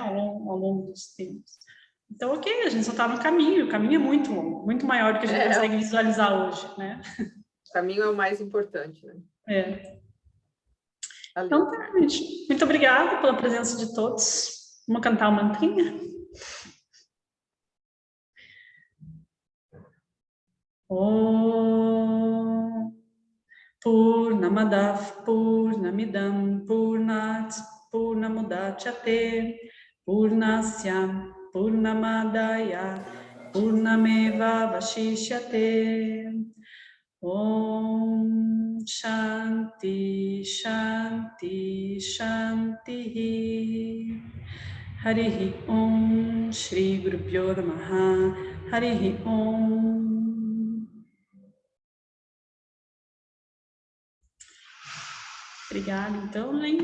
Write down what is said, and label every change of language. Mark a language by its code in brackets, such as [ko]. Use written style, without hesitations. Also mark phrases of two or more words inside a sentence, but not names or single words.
[pt] Ao longo dos tempos. Então, ok, a gente só está no caminho. O caminho é muito longo, muito maior do que a gente consegue visualizar hoje, né? O caminho é o mais importante, né? Então, tá, gente. Muito obrigada pela presença de todos. Vamos cantar uma mantrinha? [sa] ॐ पूर्णमदः पूर्णमिदं पूर्णात् पूर्णमुदच्यते पूर्णस्य पूर्णमादाय पूर्णमेव अवशिष्यते. ॐ शान्तिः शान्तिः शान्तिः. हरिः ॐ श्री गुरु भ्यो नमः. हरिः ॐ. [pt] Obrigada, então, hein?